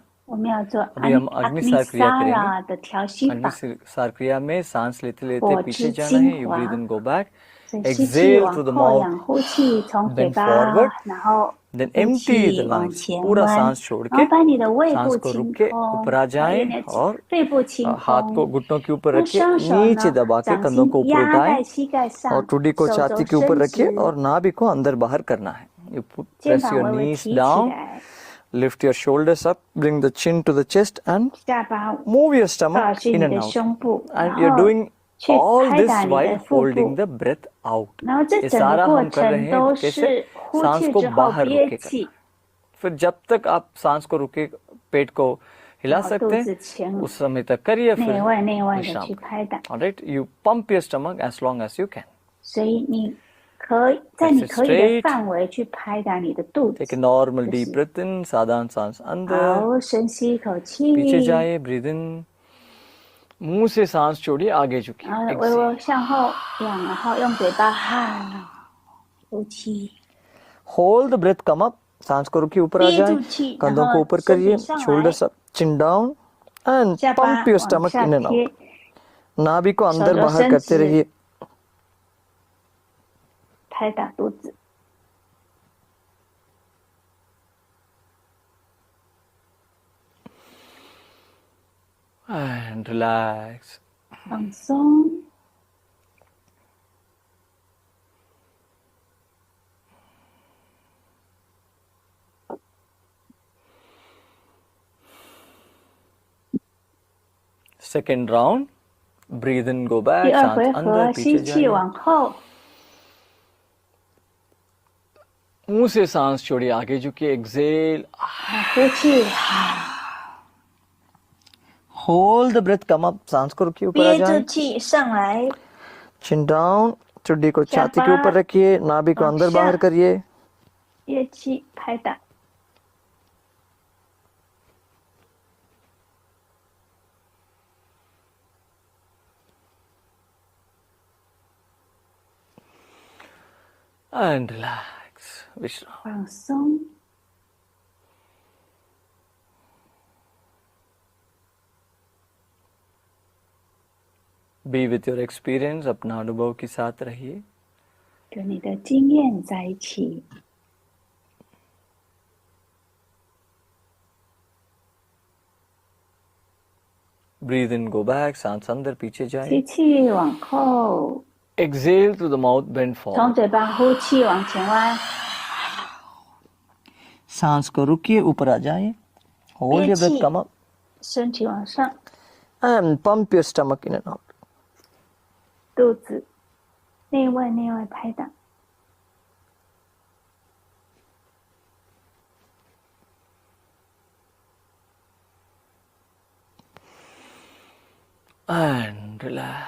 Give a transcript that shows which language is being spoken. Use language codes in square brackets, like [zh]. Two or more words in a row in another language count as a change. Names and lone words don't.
[zh] 我们要做 [hi] अभी हम अग्निसार क्रिया [zh] Agnisara 的调息法， [hi] अग्निसार क्रिया में सांस लेते लेते [zh] 火 [hi] पीछे [zh] 之 [hi] जाना [zh] 精 [hi] है. [en] You [zh] 华 [en] breathe in, go back. [zh] 所以吸气 [en] Exhale [zh] 往 [en] through the [zh] 后仰， [en] mouth. [zh] 呼气从嘴 [en] Then [zh] 巴 [en] forward.， [zh] 然后 [en] Then [zh] 呼 [en] empty the [zh] 气往 [en] lungs. [zh] 前 [hi] पूरा [zh] 弯， [hi] सांस छोड़ [zh] 然后 [hi] के [zh] 把你的胃 [hi] सांस [zh] 部 [hi] को [zh] 清 [hi] रुक के [zh] 空， [hi] ऊपर आ [zh] 把 [hi] जाएं [zh] 你的 [hi] और [zh] 背部清 [hi] हाथ को [zh] 空。 [hi] घुटनों के ऊपर [zh] 那 [hi] रखिए, [zh] 双手 [hi] नीचे [zh] 呢， [hi] दबा के [zh] 掌 [hi] कंधों [zh] 心 [hi] को ऊपर [zh] 压 [hi] उठाएं [zh] 在膝盖 [hi] और [zh] 上， [hi] ठुड्डी को [zh] 手 [hi] छाती [zh] 肘 [hi] के ऊपर [zh] 伸 [hi] रखिए [zh] 直， [hi] और नाभि को अंदर बाहर करना है. [en] You [zh] 肩 [en] press [zh] 膀 [en] your [zh] 微微 [en] knees [zh] 提起 [en] down, [zh] 来， [en] lift your shoulders up, bring the chin to the chest and [zh] 下巴 [en] move your [zh] 抱 [en] stomach [zh] 去 [en] in [zh] 你 [en] and [zh] 的 [en] out. [zh] 胸部，然 [en] And you're [zh] 后 [en] doing [zh] 去 [en] all [zh] 拍 [en] this [zh] 打你 [en] while [zh] 的腹 [en] holding [zh] 部。 [en] the breath out. [zh] 然后这 [hi] ये [zh] 整个 [hi] सारा [zh] 过 [hi] हम कर रहे [zh] 程 [hi] हैं [zh] 都 [hi] कैसे [zh] 是呼 [hi] सांस [zh] 气 [hi] को [zh] 之后 [hi] बाहर [zh] 憋 [hi] रोके [zh] 气， [hi] करना. फिर जब तक आप सांस को रोके पेट को हिला [zh] 然后 [hi] सकते [zh] 肚 [hi] हैं [zh] 子前 [hi] उस समय तक करिए, [zh] 内 [hi] फिर [zh] 外内外的 [hi] विश्राम [zh] 去 [hi] करें. [zh] 拍打。 [en] All right, you pump your stomach as long as you can. [zh] 所以你可以在 [en] Let's [zh] 你 [en] sit [zh] 可以的 [en] straight. [zh] 范围去拍打你的肚 [en] Take a [zh] 子。 [en] normal [zh] 就 [en] deep [zh] 是 [en] breath in. [hi] साधारण सांस अंदर, [zh] 好，深吸一口 [hi] पीछे [zh] 气， [hi] जाइए, [en] breathe in. [hi] मुंह से सांस छोड़िए, आगे झुकिए. [zh] 然后微 [en] Exhale. [zh] 微向后仰，然后用嘴巴哈呼气， [en] Hold the breath, come up. [hi] सांस को रुकिए, ऊपर आ [zh] 憋 [hi] जाए. [zh] 住气，然 [hi] कंधों को [zh] 后 [hi] ऊपर [zh] 身体 [hi] करिए, [zh] 上来， [en] shoulders up, chin down, and [zh] 下巴 [en] pump your [zh] 往 [en] stomach [zh] 下 [en] in and [zh] 贴 [en] out. [hi] ，नाभि को [zh] 手 [hi] अंदर [zh] 肘 [hi] बाहर [zh] 伸 [hi] करते [zh] 直， [hi] रहिए. [zh] 拍打肚子。 [en] And relax. [zh] 放松， [en] Second round. Breathe in, go [zh] 第 [en] back. [zh] 二 [hi] सांस [zh] 回 [hi] अंदर, [zh] 合， [hi] पीछे [zh] 吸气 [hi] जाइए. [zh] 往后， [hi] मुंह से सांस छोड़िए, आगे झुकिए. [en] Exhale. [zh] 呼气， [en] Hold the breath, come up. [hi] सांस को रुकिए, ऊपर आ [zh] 憋住 [hi] जाए. [zh] 气上来， [en] Chin down. [hi] चुड्डी को छाती के शाबाश. ऊपर रखिए. नाभि को अंदर अच्छा. बाहर करिए. [zh] 憋气拍打。 [en] And relax. विश्राम. [zh] 放松， [en] Be with your experience. [hi] अपना अनुभव के साथ रहिए. [zh] 跟你的经验在一起。 [en] Breathe in, go back. [hi] सांस अंदर, पीछे जाए. [zh] 吸气往后， [en] Exhale through the mouth, bend [zh] 从 [en] forward. [zh] 嘴巴呼气往前弯， [hi] सांस को रुकिए, ऊपर आ जाए. [en] Hold your breath, [zh] 憋气 [en] come up. [zh] 身体往上， [en] And pump your stomach in and out. [zh] 肚子内外拍打。 [en] And relax.